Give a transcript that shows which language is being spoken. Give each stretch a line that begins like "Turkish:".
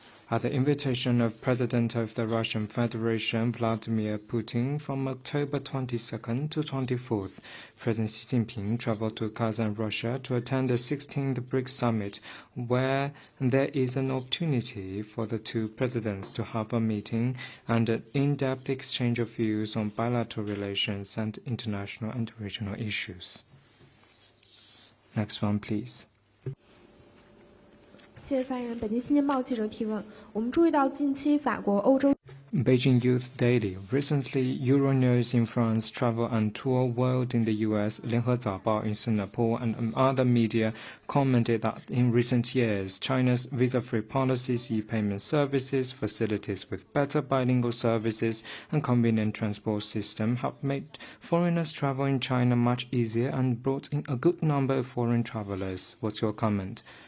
English: At the invitation of President of the Russian Federation Vladimir Putin, from October 22nd to 24th, President Xi Jinping traveled to Kazan, Russia to attend the 16th BRICS Summit, where there is an opportunity for the two presidents to have a meeting and an in-depth exchange of views on bilateral relations and international and regional issues. Next one, please.
Chinese: 谢谢发言人。北京新京报记者提问：我们注意到近期法国、欧洲。
English: Beijing Youth Daily. Recently, Euronews in France, Travel and Tour World in the US, 联合早报 in Singapore, and other media commented that in recent years, China's visa-free policies, e-payment services, facilities with better bilingual services, and convenient transport system have made foreigners travel in China much easier and brought in a good number of foreign travelers. What's your comment?